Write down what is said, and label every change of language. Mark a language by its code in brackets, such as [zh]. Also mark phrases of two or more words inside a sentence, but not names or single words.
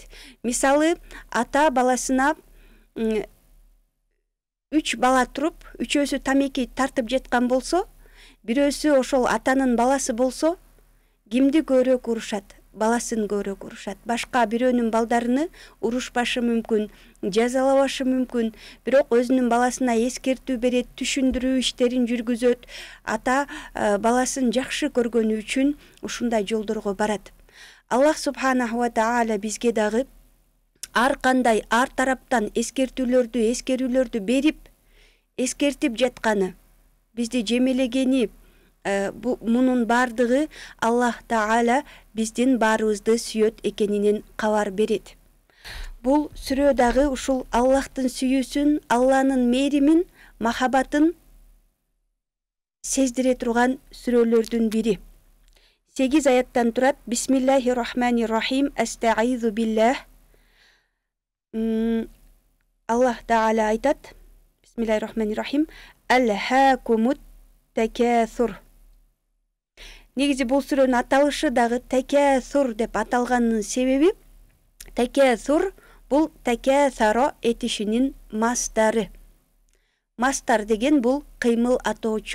[ky] Мисалы, ата баласына 3 бала туруп, үчөөсү тамеки тартып жаткан болсо, бирөөсү ошол атанын баласы болсо, кимди көбүрөөк урушат? Баласын көбүрөөк урушат. Башка бирөөнүн балдарыны урушпашы мүмкүн, жазалабашы мүмкүн, бирок өзүнүн баласына эскертүү берет, түшүндүрүү иштерин жүргүзөт. Ата баласын жакшы көргөнү үчүн ушундай жолдорго барат. Аллах [ar] سبحانه وتعالى [ky] бизге дагы ар кандай ар тараптан эскерүүлөрдү берип, эскертип жатканы, бизди жемелегени, мунун бардыгы Аллах Таала биздин баарыбызды сүйөт экенинен кабар берет. Бул сүрө дагы ушул Аллахтын сүйүүсүн, Алланын мээримин, махабатын сездире турган сүрөлөрдүн бири. 8 аяттан турат. [ar] بسم الله الرحمن الرحيم. أستعيذ بالله. [ky] Аллах Таала айтат. [ar] بسم الله الرحمن الرحيم. ألهاكم التكاثر. [ky] Негизи бул сүрөнүн аталышы дагы Такасур деп аталганынын себеби, Такасур бул такасаро этишинин мастары. Мастар деген бул кыймыл атоочу.